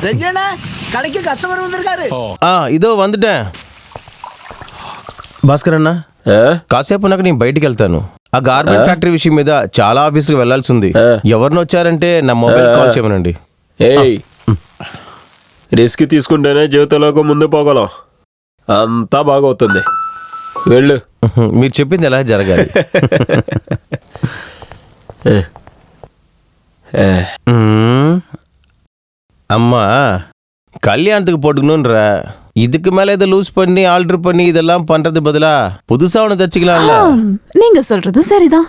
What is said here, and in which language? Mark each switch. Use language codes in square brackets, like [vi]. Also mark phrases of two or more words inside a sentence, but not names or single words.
[te] ఇదో వందటే భాస్కర్ అన్న, కాసేపు నాకు నేను బయటికి వెళ్తాను. ఆ గార్మెంట్ ఫ్యాక్టరీ విషయం మీద చాలా ఆఫీసులకు వెళ్లాల్సి ఉంది. ఎవరిని వచ్చారంటే నా మొబైల్ కాల్ చేయమనండి. రిస్క్ తీసుకుంటేనే జీవితంలోకి ముందు పోగలం. అంతా బాగవుతుంది, వెళ్ళు. మీరు చెప్పింది ఎలా జరగాలి. [ta] அம்மா கல்யாணத்துக்கு போட்டுக்கணும்ன்ற இதுக்கு மேல இதை லூஸ் பண்ணி ஆல்டர் பண்ணி இதெல்லாம் பண்றது பதிலா புதுசா ஒன்று தச்சுக்கலாம்ல. நீங்க சொல்றது சரிதான்.